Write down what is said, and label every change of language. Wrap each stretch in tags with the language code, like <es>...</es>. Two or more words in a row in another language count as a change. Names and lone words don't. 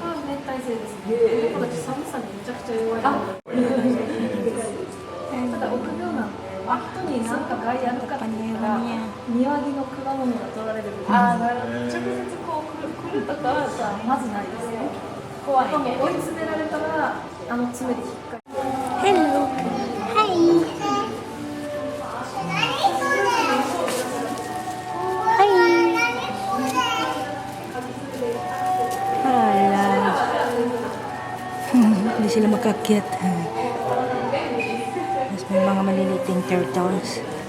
<ja>この子たち寒さにめちゃくちゃ弱いので、ただ臆病なので、人に何か害あるかって言ったら庭木の果物が取られるみたいな。直接こう来るとかはまずないですね。怖い。追い詰められたら爪で引っかかる。</ja> <en>Hello. Hi. Hala.</en> <tl>Hindi sila makakyat. Tapos may mga maliliting turtles.</tl>